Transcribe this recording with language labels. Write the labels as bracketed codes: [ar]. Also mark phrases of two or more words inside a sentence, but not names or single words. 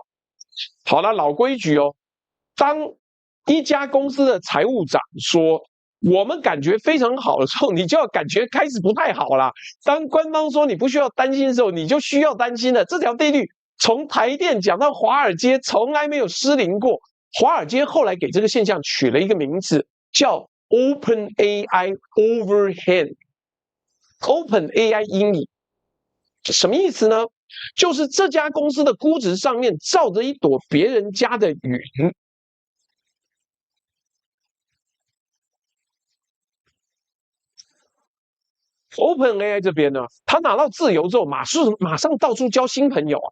[zh] 好了，老規矩哦，當一家公司的財務長說我們感覺非常好的時候，你就要感覺開始不太好啦。當官方說你不需要擔心的時候，你就需要擔心了。這條定律從台電講到華爾街，從來沒有失靈過。華爾街後來給這個現象取了一個名字，叫 [en] OpenAI Overhang。 [zh] OpenAI 陰影，什麼意思呢？就是這家公司的估值上面罩着一朵別人家的雲。OpenAI 這邊呢，他拿到自由之後，馬上到處交新朋友啊。